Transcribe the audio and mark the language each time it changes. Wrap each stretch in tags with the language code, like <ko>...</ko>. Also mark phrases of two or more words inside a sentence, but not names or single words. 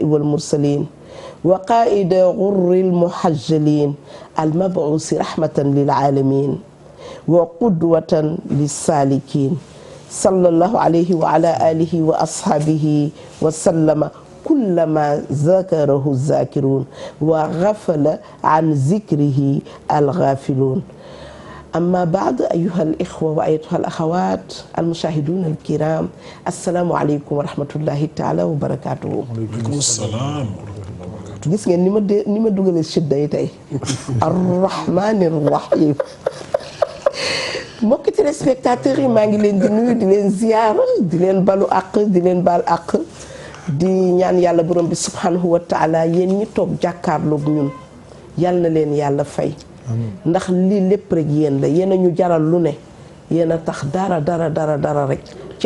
<ar>والمرسلين وقائد غر المحجلين المبعوث رحمة للعالمين وقدوة للسالكين صلى الله عليه وعلى آله وأصحابه وسلم كلما ذكره الذاكرون وغفل عن ذكره الغافلون أما بعد أيها الإخوة وأيتها الأخوات المشاهدون الكرام السلام عليكم ورحمة الله تعالى وبركاته. وعليكم السلام.</ar> <wo>gis ngeen ni ma dugalee sidda yi tey</wo> <ar>الرحمن الرحيم</ar> <wo>mbokki téléspectateurs yi maa ngi leen di nuyu di leen ziyaara di leen balu àq di leen baal àq di ñaan yàlla borom bi</wo> <ar>سبحانه وتعالى</ar> <wo>yéen ñi toog jàkkaarloog ñun yal na leen yàlla fay ndax lii lépp rek yéen la yéen a ñu jaral lu ne yéen a tax dara rek ci</wo>